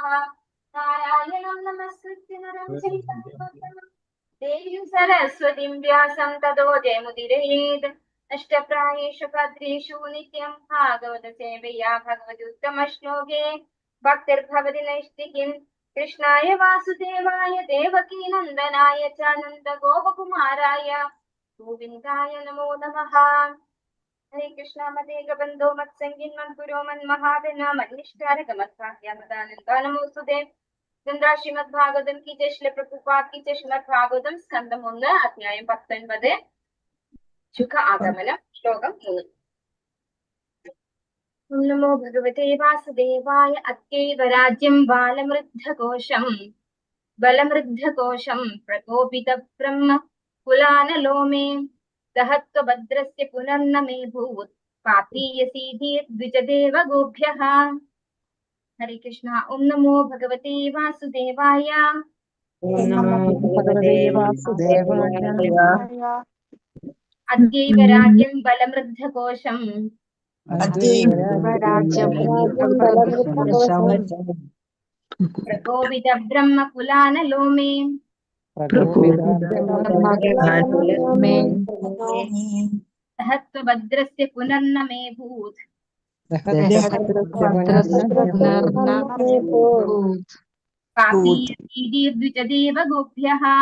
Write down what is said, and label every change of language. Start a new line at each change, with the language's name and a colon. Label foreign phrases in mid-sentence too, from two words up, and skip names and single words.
Sanskrit: നാരായണം നമസ്കൃത്യ നരം ചൈവ ദേവീം സരസ്വതീം വ്യാസം തതോ ജയമുദീരയേത് അഷ്ടപ്രായേഷു ഭദ്രേഷു നിത്യം ഭാഗവത സേവയാ ഭഗവതുത്തമ ശ്ലോകേ ഭക്തിർഭവതി നൈഷ്ഠികിം കൃഷ്ണായ വാസുദേവായ ദേവകീ നന്ദനായ ച നന്ദ ഗോപകുമാരായ ഗോവിന്ദായ നമോ നമഃ। ഹരേ കൃഷ്ണ മദേക ബന്ധോ മത്സംഗിൻ മദ്ഗുരോ മന്മഹാദന മന്നിഷ്ഠാരക മത്സാഹ്യാമദാനന്ദ നമോസ്തുതേ।
Hindi: ശ്രീമദ് ഭാഗവതം की जय श्री प्रभुपाद की जय।
Malayalam: श्रीमद् भागवतम स्कंदം 1 അധ്യായം 19 ശുഖ ആഗമനം ശ്ലോകം 3।
Sanskrit: ഓം നമോ ഭഗവതേ വാസുദേവായ അദ്യൈവ രാജ്യം ബലമൃദ്ധകോശം പ്രകോപിത ബ്രഹ്മ കുലാനലോമേ ദഹത്വ ഭദ്രസ്യ പുനർന മേ ഭൂത് പാപീയസീധി ദ്വിജദേവ ഗോഭ്യഃ। हरे कृष्णा। ओम नमो भगवते वासुदेवाय ഓം നമോ ഭഗവതേ വാസുദേവായ. അദ്യൈവ രാജ്യം ബലമൃദ്ധകോശം രാജ്യം പ്രകോപിത ബ്രഹ്മകുലാനലോ മേ സഹത്വഭദ്രസ്യ പുനർനമേ ഭൂത് പാപീയതീർദ്വിജദേവ ഗോഭ്യഃ.